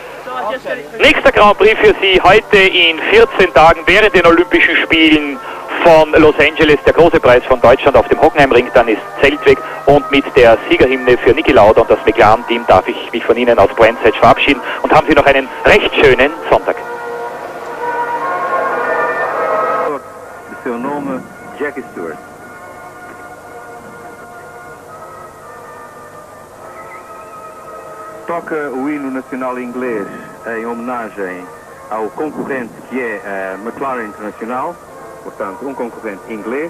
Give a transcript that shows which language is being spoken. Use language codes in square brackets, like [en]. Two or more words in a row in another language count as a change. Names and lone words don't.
[de] Nächster Grand Prix für Sie heute in 14 Tagen während den Olympischen Spielen von Los Angeles, der große Preis von Deutschland auf dem Hockenheimring, dann ist Zeltweg und mit der Siegerhymne für Niki Lauda und das McLaren-Team darf ich mich von Ihnen aus Bрэnds-Hэтч verabschieden und haben Sie noch einen recht schönen Sonntag. [pt] De seu nome, Jackie Stewart. Toca o hino nacional inglês em homenagem ao concorrente que é a McLaren Internacional, portanto concorrente inglês.